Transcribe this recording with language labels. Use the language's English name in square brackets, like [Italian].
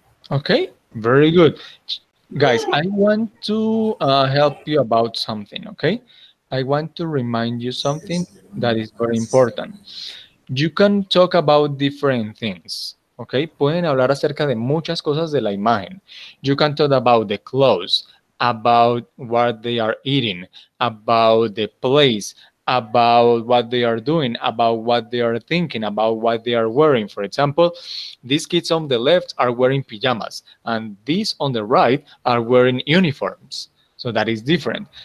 [English] Okay, very good. Guys, I want to help you about something, okay? I want to remind you something that is very important. You can talk about different things, okay? [Spanish] Pueden hablar acerca de muchas cosas de la imagen. [English] You can talk about the clothes, about what they are eating, about the place, about what they are doing, about what they are thinking, about what they are wearing. For example, these kids on the left are wearing pajamas, and these on the right are wearing uniforms. So that is different.